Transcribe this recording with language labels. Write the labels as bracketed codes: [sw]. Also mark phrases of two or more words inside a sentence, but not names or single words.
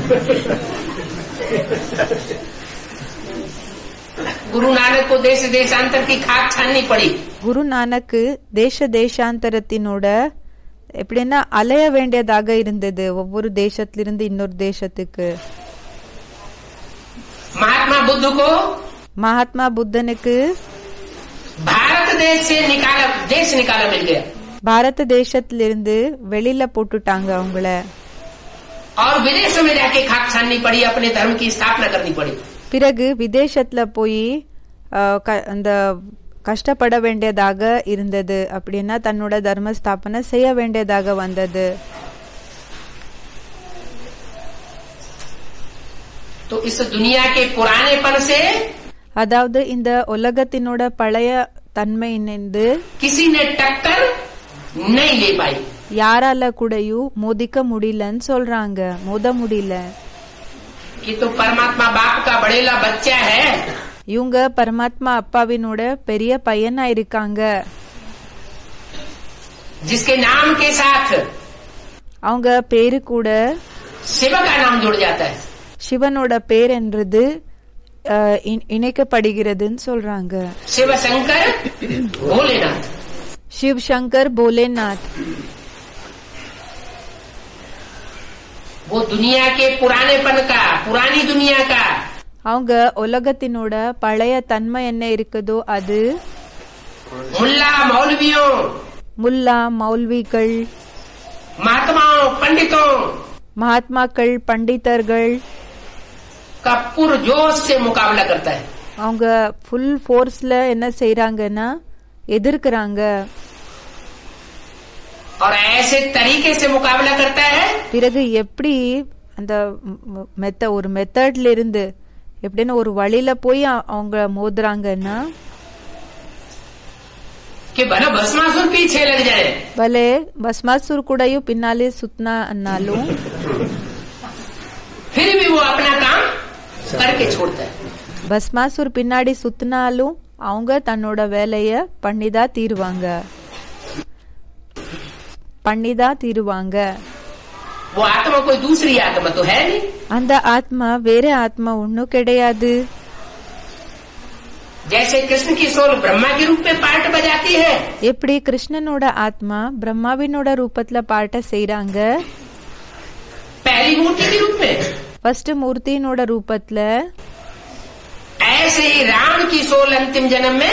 [hi] गुरु नानक को देश देशांतर की खाक छाननी पड़ी। [ta] குரு நானக்கு தேச தேசாந்தரத்தினோட எப்படின்னா அலைய வேண்டியதாக இருந்தது, ஒவ்வொரு தேசத்திலிருந்து இன்னொரு தேசத்துக்கு. [hi] महात्मा बुद्ध को [ta] மகாத்மா புத்தனுக்கு [hi] भारत देश से निकाला मिल गया [ta] பாரத தேசத்திலிருந்து வெளியில போட்டுட்டாங்க அவங்கள. [hi] और विदेशों में जाके खाक छाननी पड़ी, अपने धर्म की स्थापना करनी पड़ी। [ta] பிறகு விதேசத்துல போய் அந்த கஷ்டப்பட வேண்டியதாக இருந்தது, அப்படின்னா தன்னோட தர்ம ஸ்தாபனை செய்ய வேண்டியதாக வந்தது. [hi] तो इस दुनिया के पुरानेपन से [ta] அதாவது இந்த உலகத்தினோட பழைய தன்மையினின்று [hi] किसी ने टक्कर नहीं ले पाई। [ta] யாரால கூடயும் மோதிக்க முடியலன்னு சொல்றாங்க, மோத முடியல. [hi] कि तो परमात्मा बाप का बड़ेला बच्चा है, [ta] இவங்க பரமாத்மா அப்பாவினோட பெரிய பையனா இருக்காங்க. [hi] जिसके नाम के साथ [ta] அவங்க பேரு கூட [hi] शिव का नाम जुड़ जाता है। [ta] சிவனோட பேர் என்றது இணைக்கப்படுகிறதுன்னு சொல்றாங்க. [hi] शिव शंकर भोलेनाथ, शिव शंकर भोलेनाथ. वो दुनिया के पुरानेपन का, पुरानी दुनिया का [ta] அவங்க உலகத்தினோட பழைய தன்மை என்ன இருக்குதோ அது [hi] मुल्ला मौलवियों, [ta] முல்லா மௌல்விகள், [hi] महात्माओं, पंडितों [ta] மகாத்மாக்கள், பண்டிதர்கள் [hi] का पुरजोश से मुकाबला करता है। [ta] அவங்க [en] full force [ta] என்ன செய்யறாங்கன்னா எதிர்க்கிறாங்க. [hi] और ऐसे तरीके से मुकाबला करता है [ta] பிறகு எப்படி அந்த ஒரு மெத்தட்ல இருந்து எப்படின்னு ஒரு வழியில போய் அவங்க மோதுறாங்கன்னா, [hi] कि भला भस्मासुर पीछे लग जाए, [ta] भले भस्मासुर கூடயும் பின்னாலே சுத்தினாலும் [hi] फिर भी वो अपना काम करके छोड़ता है। [ta] பஸ்மாசூர் பின்னாடி சுத்தினாலும் அவங்க தன்னோட வேலைய பண்ணிதான் தீருவாங்க. [hi] वो आत्मा कोई दूसरी आत्मा तो है नहीं। [ta] அந்த ஆத்மா வேற ஆத்மா ஒன்னும் கிடையாது. [hi] जैसे कृष्ण की सोल ब्रह्मा के रूप में पार्ट बजाती है, [ta] எப்படி கிருஷ்ணனோட ஆத்மா பிரம்மாவினோட ரூபத்துல பாட்ட செய்யறாங்க, [hi] पहली मूर्ति के रूप में, [ta] ஃபர்ஸ்ட் மூர்த்தியினோட ரூபத்துல, [hi] ऐसे ही राम की सोल अंतिम जन्म में,